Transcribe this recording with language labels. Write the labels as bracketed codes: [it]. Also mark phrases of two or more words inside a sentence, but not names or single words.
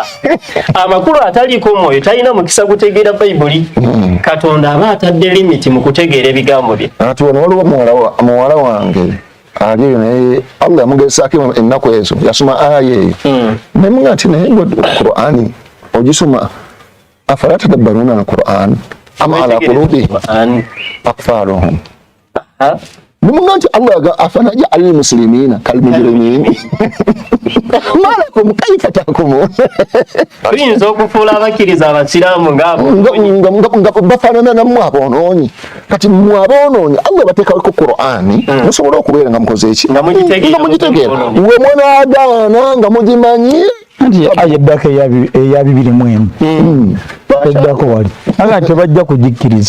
[lg] Amakulu ataliiko omwoyo talina mukisa kutegeera Bayibuli. Katonda aba atadde limiti mu kutegeera ebigambo bye. Ati wano waliwo muwala wange ali naye Allah yamugezaako ennaku ezo yasoma aya eyo naye muga nti naye Qur'ani ogisoma [ar] أفلا يتدبرون القرآن أم على قلوب أقفالها. Nimunganti Allah أفنجعل المسلمين كالمجرمين. ما لكم كيف تحكمون. [lg] Tuyinza okufuula abakiriza abasiraamu ngabo bafanana namwe aboonoonyi. Kati mmwe aboonoonyi Allah bateekako Qur'ani musobola okubeera nga mukoze eki nga mugitegeera we mwonaagaana nga mugimanyi nti ayeddako eya 2:1 eddako wali aga tebajja kugikkiriza.